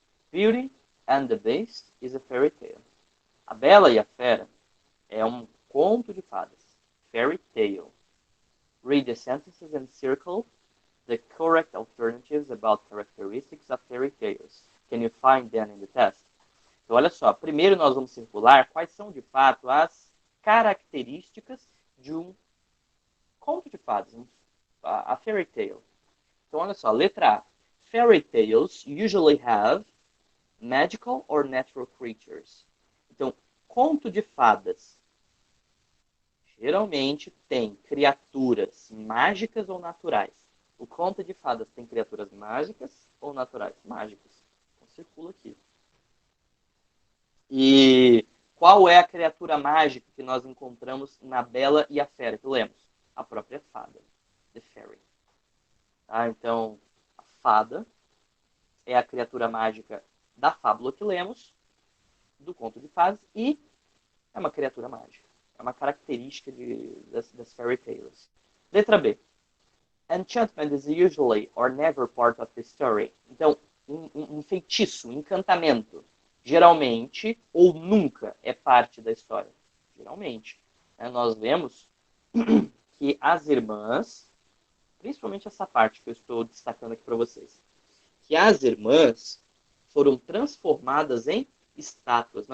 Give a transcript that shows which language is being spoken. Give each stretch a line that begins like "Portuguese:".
English: Beauty and the Beast is a fairy tale.
Portuguese: A Bela e a Fera é um conto de fadas.
English: Fairy tale. Read the sentences and circle the correct alternatives about characteristics of fairy tales. Can you find them in the test?
Portuguese: Então, olha só. Primeiro nós vamos circular quais são, de fato, as características de um conto de fadas, a fairy tale. Então, olha só. Letra A.
English: Fairy tales usually have magical or natural creatures.
Portuguese: Então, conto de fadas geralmente tem criaturas mágicas ou naturais. O conto de fadas tem criaturas mágicas ou naturais? Mágicas. Então, circula aqui. E qual é a criatura mágica que nós encontramos na Bela e a Fera, que lemos? A própria fada. The Fairy. Tá? Então, a fada é a criatura mágica da fábula que lemos, do conto de fadas, e é uma criatura mágica. É uma característica das fairy tales. Letra B.
English: Enchantment is usually or never part of the story.
Portuguese: Então, um feitiço, um encantamento, geralmente ou nunca é parte da história. Geralmente. Nós vemos que as irmãs, principalmente essa parte que eu estou destacando aqui para vocês, que as irmãs foram transformadas em estátuas.